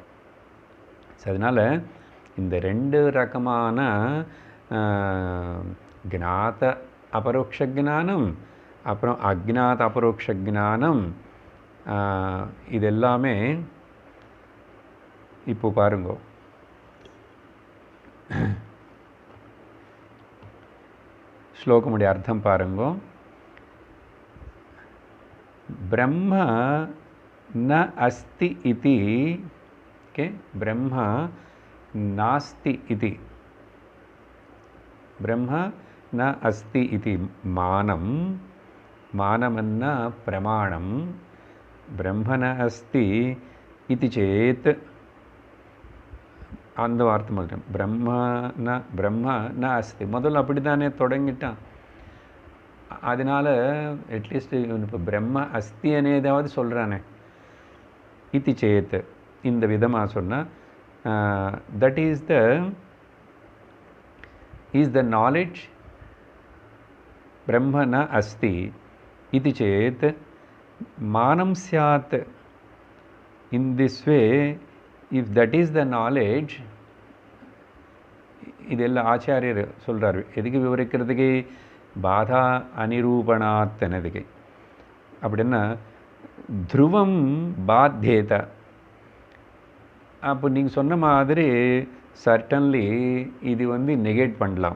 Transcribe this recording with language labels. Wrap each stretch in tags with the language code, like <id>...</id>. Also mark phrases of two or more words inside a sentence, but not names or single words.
<ta>ஸோ அதனால் இந்த ரெண்டு ரகமான ஞாத அபரோக்ஷ ஞானம் அப்புறம் அஜ்ஞாத அபரோக்ஷ ஞானம் இது எல்லாமே இப்போ பாருங்க. ஸ்லோகமுடைய அர்த்தம் பாருங்க.</ta> <sa>ब्रह्म न अस्ति इति, ओके, ब्रह्म नास्ति इति, ब्रह्म न अस्ति इति मानम्,</sa> <ta>மானமன்னா பிரமாணம்,</ta> <sa>ब्रह्म न अस्ति इति चेत्,</sa> <ta>அந்த வார்த்தை முதல்ல</ta> <sa>ब्रह्म न अस्ति</sa> <ta>முதல்ல அப்படி தானே தொடங்கிட்டான். அதனால் அட்லீஸ்ட் இப்போ</ta> <sa>ब्रह्म अस्ति</sa> <ta>அனேதாவது சொல்கிறானே.</ta> <sa>इति चेत्</sa> <ta>இந்த விதமாக சொன்னால்</ta> <en>that is the knowledge</en> <sa>ब्रह्म न अस्ति इति चेत् मानं स्यात्.</sa> <en>In this way if that is the knowledge,</en> <ta>இதெல்லாம் ஆச்சாரியர் சொல்கிறார். எதுக்கு விவரிக்கிறதுக்கு? பாதா அனிரூபணாத்தனதுக்கு. அப்படின்னா துருவம் பாத்தியத. அப்போ நீங்கள் சொன்ன மாதிரி சர்டன்லி இது நெகேட் பண்ணலாம்.</ta>